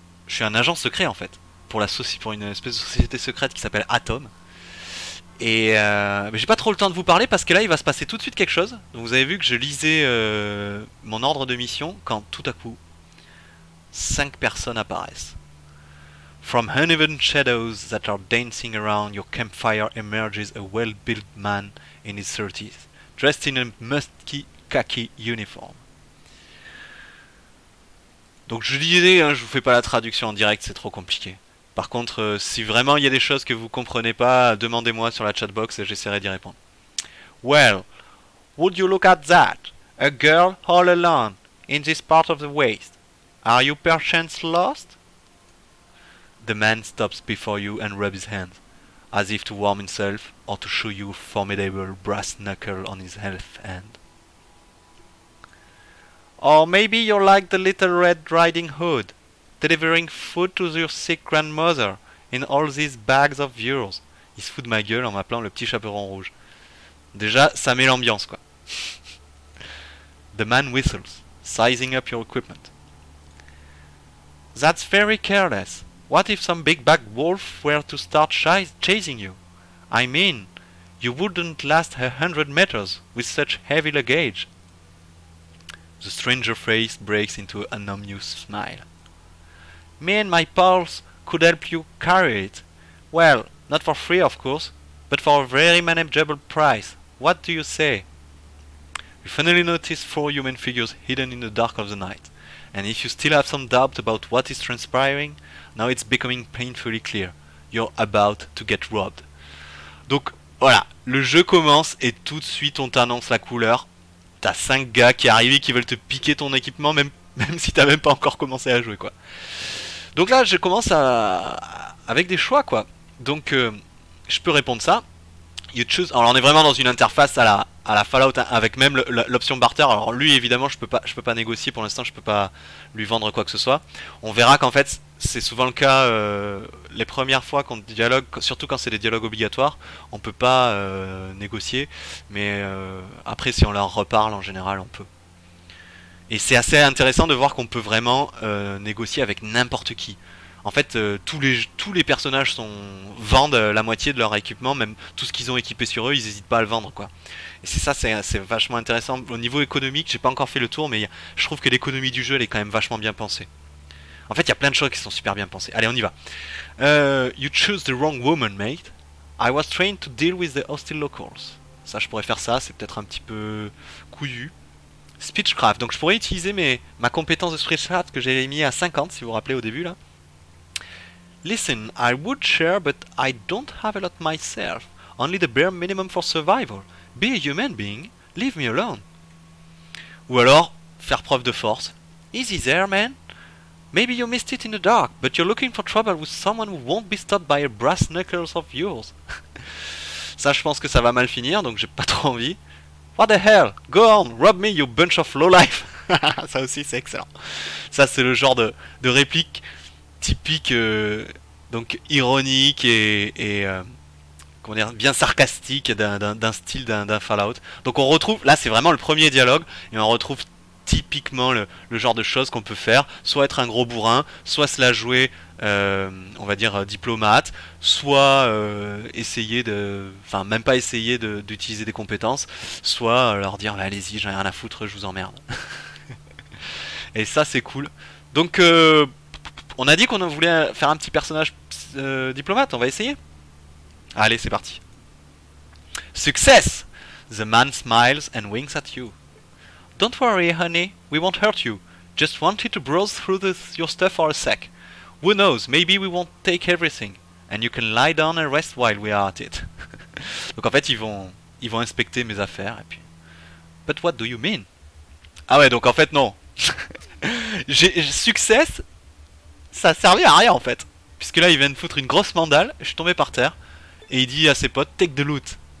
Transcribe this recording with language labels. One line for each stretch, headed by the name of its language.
French: Je suis un agent secret en fait pour une espèce de société secrète qui s'appelle Atom. Et mais j'ai pas trop le temps de vous parler parce que là il va se passer tout de suite quelque chose. Donc vous avez vu que je lisais mon ordre de mission quand tout à coup 5 personnes apparaissent.
English: From uneven shadows that are dancing around your campfire emerges a well-built man in his 30s, dressed in a musky khaki uniform.
French: Donc je disais, hein, je vous fais pas la traduction en direct, c'est trop compliqué. Par contre, si vraiment il y a des choses que vous comprenez pas, demandez-moi sur la chatbox et j'essaierai d'y répondre.
English: Well, would you look at that? A girl all alone in this part of the waste. Are you perchance lost? The man stops before you and rubs his hands, as if to warm himself or to show you a formidable brass knuckle on his left hand. Or maybe you're like the little Red Riding Hood, delivering food to your sick grandmother in all these bags of yours.
French: Il se fout de ma gueule en m'appelant le petit chaperon rouge. Déjà, ça met l'ambiance, quoi. The man whistles, sizing up your equipment. That's very careless. What if some big bad wolf were to start chasing you? I mean, you wouldn't last 100 meters with such heavy luggage. The stranger face breaks into an ominous smile. Me and my pals could help you carry it. Well, not for free of course, but for a very manageable price. What do you say? You finally notice 4 human figures hidden in the dark of the night. And if you still have some doubt about what is transpiring, now it's becoming painfully clear. You're about to get robbed. Donc voilà, le jeu commence et tout de suite on t'annonce la couleur. T'as 5 gars qui arrivent et qui veulent te piquer ton équipement même si t'as même pas encore commencé à jouer, quoi. Donc là je commence avec des choix, quoi. Donc je peux répondre ça.
English: You choose.
French: Alors on est vraiment dans une interface à la Fallout, hein, avec même l'option barter. Alors lui évidemment je peux pas négocier pour l'instant, je peux pas lui vendre quoi que ce soit. On verra qu'en fait c'est souvent le cas les premières fois qu'on dialogue, surtout quand c'est des dialogues obligatoires, on peut pas négocier, mais après si on leur reparle en général on peut. Et c'est assez intéressant de voir qu'on peut vraiment négocier avec n'importe qui. En fait, tous les personnages vendent la moitié de leur équipement, même tout ce qu'ils ont équipé sur eux, ils n'hésitent pas à le vendre, quoi. Et c'est vachement intéressant. Au niveau économique, j'ai pas encore fait le tour, mais je trouve que l'économie du jeu elle est quand même vachement bien pensée. En fait, il y a plein de choses qui sont super bien pensées. Allez, on y va.
English: You choose the wrong woman, mate. I was trained to deal with the hostile locals.
French: Ça, je pourrais faire ça, c'est peut-être un petit peu couillu. Speechcraft, donc je pourrais utiliser ma compétence de speechcraft que j'avais mis à 50, si vous vous rappelez au début, là.
English: Listen, I would share, but I don't have a lot myself. Only the bare minimum for survival. Be a human being. Leave me alone.
French: Ou alors, faire preuve de force.
English: Easy there, man. Maybe you missed it in the dark, but you're looking for trouble with someone who won't be stopped by a brass knuckles of yours.
French: Ça, je pense que ça va mal finir, donc j'ai pas trop envie.
English: What the hell? Go on, rob me, you bunch of lowlife.
French: Ça aussi, c'est excellent. Ça, c'est le genre de réplique typique, donc ironique et comment dire, bien sarcastique d'un style d'un Fallout. Donc on retrouve, là c'est vraiment le premier dialogue, et on retrouve typiquement le genre de choses qu'on peut faire, soit être un gros bourrin, soit se la jouer, on va dire diplomate, soit essayer enfin même pas essayer d'utiliser des compétences, soit leur dire allez-y, j'en ai rien à foutre, je vous emmerde. Et ça c'est cool. Donc on a dit qu'on voulait faire un petit personnage diplomate, on va essayer. Allez, c'est parti. Success!
English: The man smiles and winks at you. Don't worry, honey, we won't hurt you. Just wanted to browse through your stuff for a sec. Who knows, maybe we won't take everything. And you can lie down and rest while we are at it.
French: Donc en fait, ils vont inspecter mes affaires et puis...
English: But what do you mean?
French: Ah ouais, donc en fait, non. Success, ça a servi à rien en fait. Puisque là, il vient de foutre une grosse mandale, je suis tombé par terre, et il dit à ses potes,
English: take the loot.